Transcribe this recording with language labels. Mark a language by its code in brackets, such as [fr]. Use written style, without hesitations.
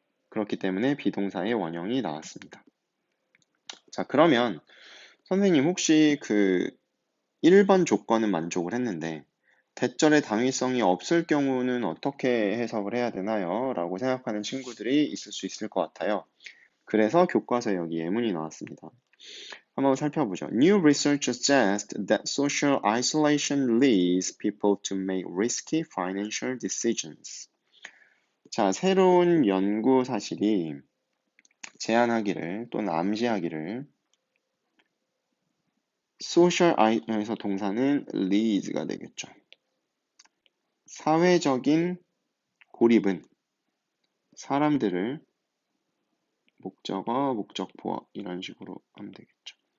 [ko] 그렇기 때문에 비동사의 원형이 나왔습니다. 자, 그러면 선생님 혹시 그 1번 조건은 만족을 했는데 대절의 당위성이 없을 경우는 어떻게 해석을 해야 되나요? 라고 생각하는 친구들이 있을 수 있을 것 같아요. 그래서 교과서에 여기 예문이 나왔습니다. 한번 살펴보죠. [en] New research suggests that social isolation leads people to make risky financial decisions. [ko] 자, 새로운 연구 사실이 제안하기를 또는 암시하기를 social e서 동사는 leads가 되겠죠. 사회적인 고립은 사람들을 목적어, 목적보어 이런 식으로 하면 되겠죠.